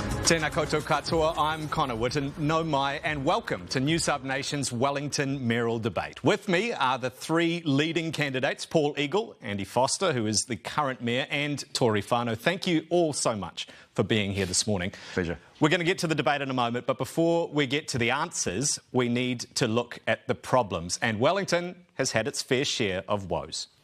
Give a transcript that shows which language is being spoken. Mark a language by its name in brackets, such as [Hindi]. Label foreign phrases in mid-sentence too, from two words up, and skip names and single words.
[Māori] Tēnā koutou katoa, [English] I'm Connor Whitten, [Māori] no mai, [English] and welcome to Newshub Nation's Wellington Mayoral debate. With me are the three leading candidates, Paul Eagle, Andy Foster, who is the current mayor, and Tory Whānau. Thank you all so much for being here this morning. Pleasure. We're going to get to the debate in a moment, but before we get to the answers, we need to look at the problems, and Wellington has had its fair share of woes.